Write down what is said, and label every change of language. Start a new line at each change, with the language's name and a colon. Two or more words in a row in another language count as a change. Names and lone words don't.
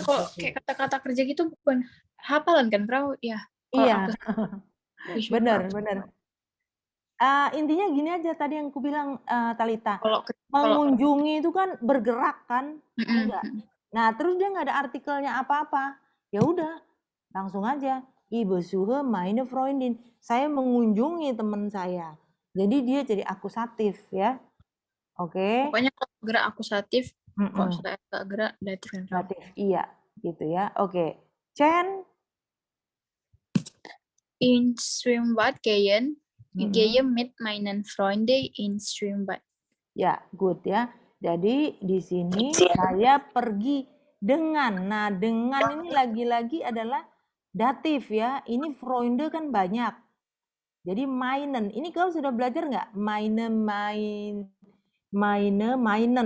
Indonesian: kalau kayak kata-kata kerja gitu bukan hafalan kan, Frau? Ya. Iya.
German: Besuchen
Indonesian: Benar, apa? benar. Intinya gini aja tadi yang aku bilang Talita. Kalau Mengunjungi itu kan bergerak kan? Enggak. Mm-mm. Nah, terus dia nggak ada artikelnya apa-apa. Ya udah, langsung aja.
German: Ich besuche meine Freundin.
Indonesian: Saya mengunjungi teman saya. Jadi dia jadi akusatif ya. Oke. Pokoknya kalau gerak akusatif, kalau Mm-mm. saya nggak gerak datif kan, Frau? Datif, iya. Gitu ya. Oke. Chen.
German: In Schwimmbad gehen. Ich Mm-mm. gehe mit meinen Freunden in Schwimmbad.
Indonesian: Ya, good ya. Jadi di sini saya pergi dengan. Nah, dengan ini lagi-lagi adalah datif ya. Ini Freunde kan banyak. Jadi meinen. Ini kau sudah belajar nggak?
German: Meinen.